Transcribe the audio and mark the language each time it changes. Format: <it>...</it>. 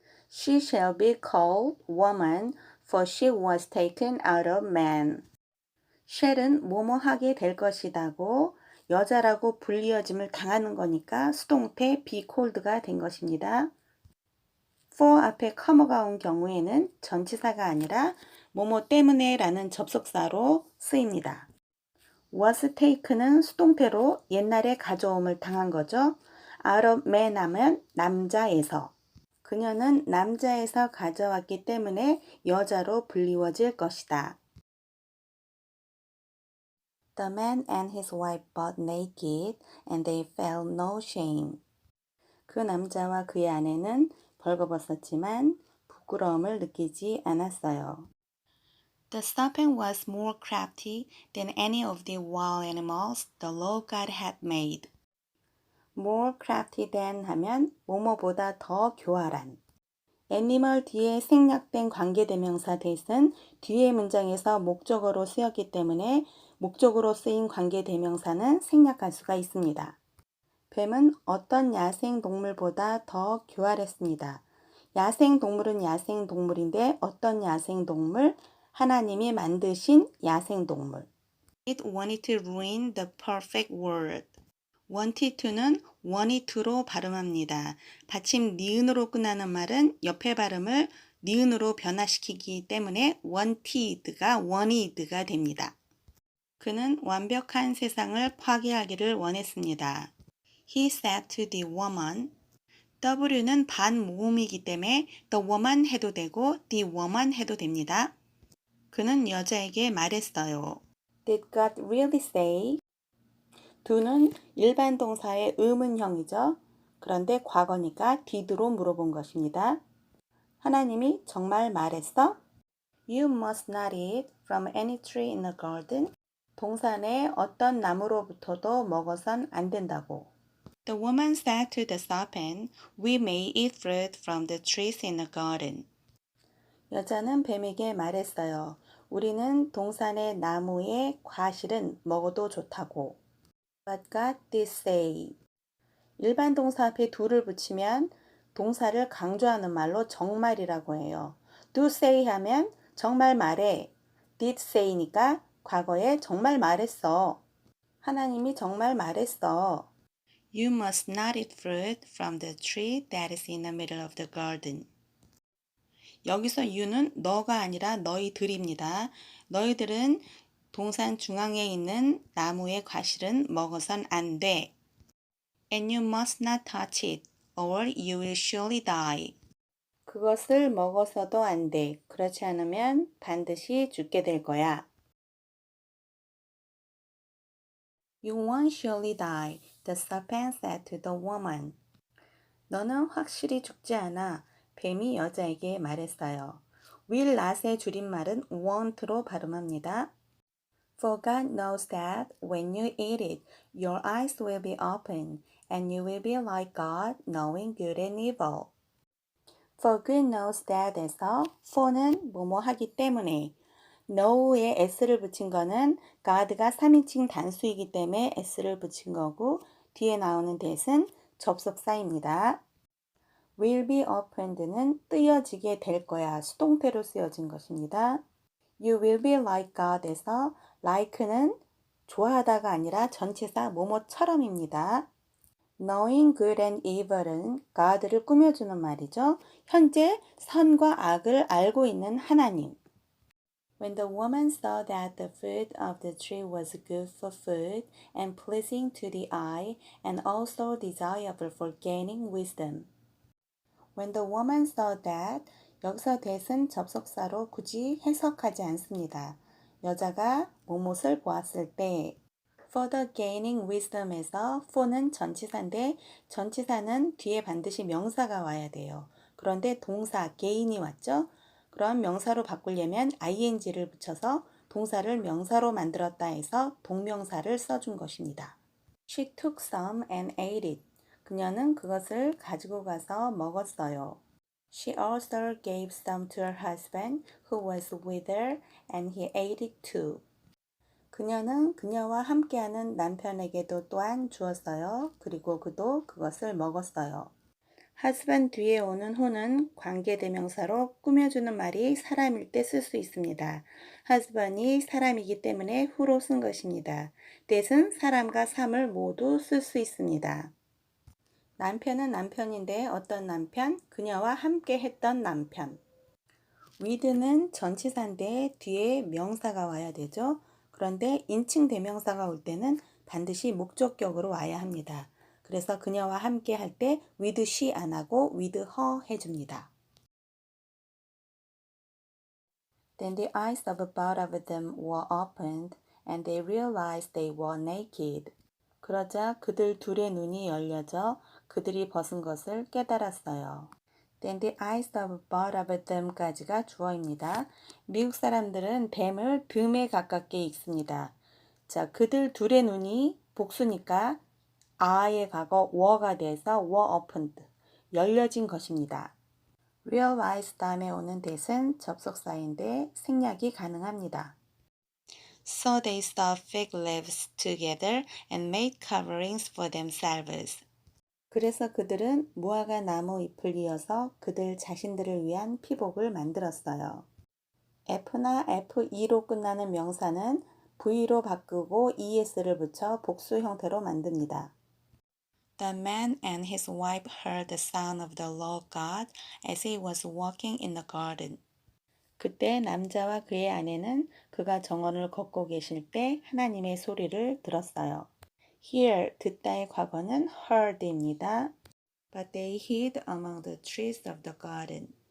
<en>She shall be called woman, for she was taken out of man.</en> <ko>shall은 뭐뭐하게 될 것이다고 여자라고 불리어짐을 당하는 거니까 수동태 be called가 된 것입니다. for 앞에 come가 온 경우에는 전치사가 아니라 뭐뭐 때문에 라는 접속사로 쓰입니다. was taken은 수동태로 옛날에 가져옴을 당한 거죠. out of man 하면 남자에서. 그녀는 남자에서 가져왔기 때문에 여자로 불리워질 것이다.</ko> <en>The man and his wife butt naked and they felt no shame.</en> <ko>그 남자와 그의 아내는 벌거벗었지만 부끄러움을 느끼지 않았어요.</ko> <en>The serpent was more crafty than any of the wild animals the Lord God had made.</en> <ko>more crafty than 하면 뭐뭐보다 더 교활한. 애니멀 뒤에 생략된 관계대명사 that은 뒤의 문장에서 목적어로 쓰였기 때문에 목적으로 쓰인 관계대명사는 생략할 수가 있습니다. 뱀은 어떤 야생동물보다 더 교활했습니다. 야생동물은 야생동물인데 어떤 야생동물? 하나님이 만드신 야생동물.</ko> <en>It wanted to ruin the perfect world. wanted to는 wanted to로</en> <ko>발음합니다. 받침 니은으로 끝나는 말은 옆에 발음을 니은으로 변화시키기 때문에 wanted가 wanted가 됩니다. 그는 완벽한 세상을 파괴하기를 원했습니다.</ko> <en>He said to the woman, W는</en> <ko>반모음이기 때문에</ko> <en>the woman</en> <ko>해도 되고</ko> <en>the woman</en> <ko>해도 됩니다. 그는 여자에게 말했어요.</ko> <en>Did God really say?</en> <ko>do는 일반 동사의 의문형이죠. 그런데 과거니까 did로 물어본 것입니다. 하나님이 정말 말했어?</ko> <en>You must not eat from any tree in the garden.</en> <ko>동산의 어떤 나무로부터도 먹어선 안 된다고.</ko> <en>The woman said to the serpent, We may eat fruit from the trees in the garden.</en> <ko>여자는 뱀에게 말했어요. 우리는 동산의 나무의 과실은 먹어도 좋다고.</ko> <en>But God did say.</en> <ko>일반 동사 앞에 do를 붙이면 동사를 강조하는 말로 정말이라고 해요. do say 하면 정말 말해. did say니까 과거에 정말 말했어. 하나님이 정말 말했어.</ko> <en>You must not eat fruit from the tree that is in the middle of the garden.</en> <ko>여기서 you는 너가 아니라 너희들입니다. 너희들은 동산 중앙에 있는 나무의 과실은 먹어선 안 돼.</ko> <en>And you must not touch it. or you will surely die.</en> <ko>그것을 먹어서도 안 돼. 그렇지 않으면 반드시 죽게 될 거야.</ko> <en>You won't surely die, the serpent said to the woman.</en> <ko>너는 확실히 죽지 않아. 뱀이 여자에게 말했어요. will not의 줄임말은 won't로 발음합니다.</ko> <en>For God knows that when you eat it, your eyes will be open, and you will be like God, knowing good and evil. For God knows that</en> <ko>에서 for는 뭐뭐 하기 때문에 know에 s를 붙인 거는 God가 3인칭 단수이기 때문에 s를 붙인 거고 뒤에 나오는 that은 접속사입니다.</ko> <en>will be opened</en> <ko>는 뜨여지게 될 거야 수동태로 쓰여진 것입니다.</ko> <en>You will be like God</en> <ko>에서 like는 좋아하다가 아니라 전치사 뭐뭐처럼입니다.</ko> <en>Knowing good and evil은 God를</en> <ko>꾸며주는 말이죠. 현재 선과 악을 알고 있는 하나님.</ko> <en>When the woman saw that the fruit of the tree was good for food and pleasing to the eye and also desirable for gaining wisdom. When the woman saw that</en> <ko>여기서 that은 접속사로 굳이 해석하지 않습니다. 여자가 무엇을 보았을 때</ko> <en>for the gaining wisdom</en> <ko>에서 for는 전치사인데 전치사는 뒤에 반드시 명사가 와야 돼요. 그런데 동사 gain이 왔죠? 그럼 명사로 바꾸려면 ing를 붙여서 동사를 명사로 만들었다 해서 동명사를 써준 것입니다.</ko> <en>She took some and ate it.</en> <ko>그녀는 그것을 가지고 가서 먹었어요.</ko> <en>She also gave some to her husband who was with her and he ate it too.</en> <ko>그녀는 그녀와 함께하는 남편에게도 또한 주었어요. 그리고 그도 그것을 먹었어요.</ko> <en>husband</en> <ko>뒤에 오는 who는 관계대명사로 꾸며주는 말이 사람일 때 쓸 수 있습니다. husband이 사람이기 때문에 who로 쓴 것입니다. that은 사람과 삶을 모두 쓸 수 있습니다. 남편은 남편인데 어떤 남편? 그녀와 함께 했던 남편. with는 전치사인데 뒤에 명사가 와야 되죠. 그런데 인칭 대명사가 올 때는 반드시 목적격으로 와야 합니다. 그래서 그녀와 함께 할 때 with she 안 하고 with her 해줍니다.</ko> <en>Then the eyes of both of them were opened and they realized they were naked.</en> <ko>그러자 그들 둘의 눈이 열려져 그들이 벗은 것을 깨달았어요.</ko> <en>Then the eyes of both of them</en> <ko>까지가 주어입니다. 미국 사람들은 them을 듬에 가깝게 읽습니다. 자, 그들 둘의 눈이 복수니까 a의 과거 were가 돼서</ko> <en>were opened,</en> <ko>열려진 것입니다. realize 다음에 오는 that은 접속사인데 생략이 가능합니다.</ko> <en>So they sewed fig leaves together and made coverings for themselves.</en> <ko>그래서 그들은 무화과 나무 잎을 이어서 그들 자신들을 위한 피복을 만들었어요. F나 F2로 끝나는 명사는 V로 바꾸고 ES를 붙여 복수 형태로 만듭니다.</ko> <en>The man and his wife heard the sound of the Lord God as he was walking in the garden.</en> <ko>그때 남자와 그의 아내는 그가 정원을 걷고 계실 때 하나님의 소리를 들었어요. Hear, 듣다의 과거는 heard입니다.</ko> <en>But they hid among the trees of the garden.</en>